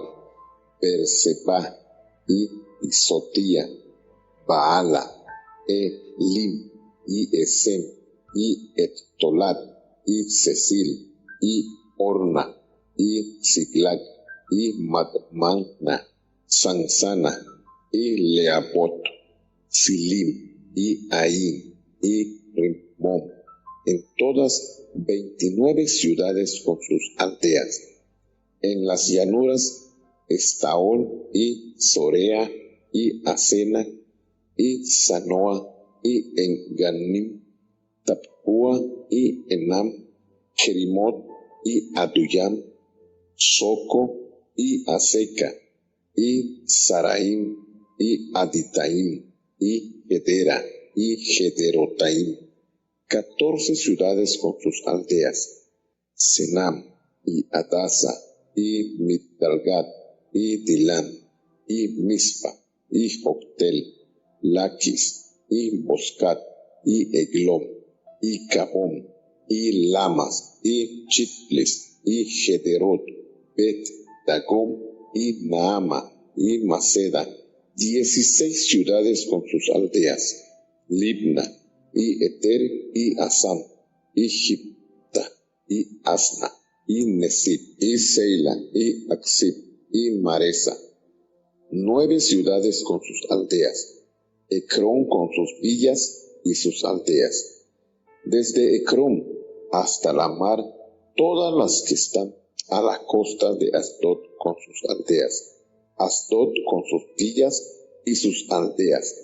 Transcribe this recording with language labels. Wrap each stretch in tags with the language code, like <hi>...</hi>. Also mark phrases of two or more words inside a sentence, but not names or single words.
<es>Berseba y Isotía, Baala, Elim y Esem y Ettolat y Cecil y Orna y Siglag y Madmana, Sansana y Leabot, Silim y Ain y Rimón, en todas 29 ciudades con sus aldeas. En las llanuras Estaol y Sorea y Asena y Sanoa y en Ganim, Tapúa y Enam, Kerimot y Aduyam, Soco y Aseca y Saraim y Aditaim y Gedera y Gederotaim, 14 ciudades con sus aldeas. Senam y Adasa y Migdalgad y Dilan y Mispa y Joctel, Laquis y Boscat y Eglom y Cabón y Lamas y Chitlis y Gederot, Bet Dagom y Naama y Maceda, 16 ciudades con sus aldeas. Libna y Eter y Asam y Gipta y Asna y Nesib y Seila y Aksib y Maresa, 9 ciudades con sus aldeas. Ecrón con sus villas y sus aldeas. Desde Ecrón hasta la mar, todas las que están a la costa de Asdod con sus aldeas. Asdod con sus villas y sus aldeas.</es>